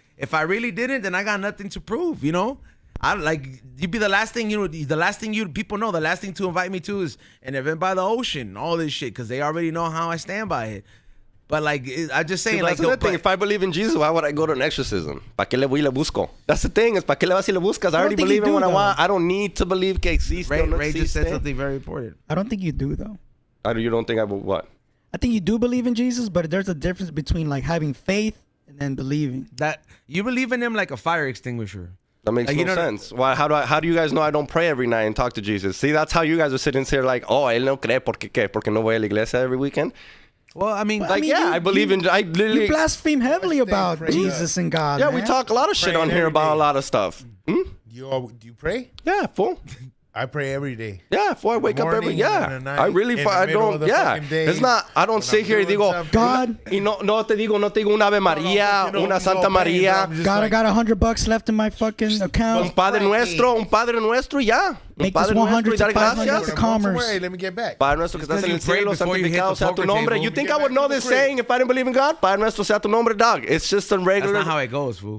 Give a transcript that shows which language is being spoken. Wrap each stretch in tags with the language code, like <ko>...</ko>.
<en>If I really didn't, then I got nothing to prove, you know. I like you'd be the last thing people know. The last thing to invite me to is an event by the ocean, all this shit, because they already know how I stand by it. But like, I'm just saying, like, that's the thing. If I believe in Jesus, why would I go to an exorcism?</en> <es>¿Para qué le voy y le busco?</es> <en>That's the thing. Is</en> <es>¿para qué le vas y le buscas?</es> <en>I already believe in what I want. I don't need to believe</en> <es>que existe.</es> <en>Ray just said something very important. I don't think you do though. You don't think I will what? I think you do believe in Jesus, but there's a difference between like having faith and then believing. That you believe in him like a fire extinguisher. That makes no sense. Why? How do you guys know I don't pray every night and talk to Jesus? See, that's how you guys are sitting here like, oh,</en> <es>él no cree porque qué? Porque no voy a la iglesia</es> <en>every weekend. Well, I mean, I believe in. I literally you blaspheme heavily about Jesus and God. Yeah, man. we talk a lot of shit on here about a lot of stuff. Do you pray? Yeah, fool. I pray every day. Yeah, before I wake up every I really I don't. Yeah, it's not. I don't sit here and</en> <es>digo</es> <en>God.</en> <es>Y no te digo una Ave María, una Santa María.</es> <en>God, I got $100 left in my fucking account.</en> <es>Un Padre Nuestro, ya.</es> <en>Make this 100 to 500 commerce. Let me get back.</en> <es>Padre Nuestro que estás en el cielo, santificado sea tu nombre.</es> <en>You think I would know this saying if I didn't believe in God?</en> <es>Padre Nuestro sea tu nombre, dog.</es> <en>It's just a regular. That's not how it goes, fool.</en>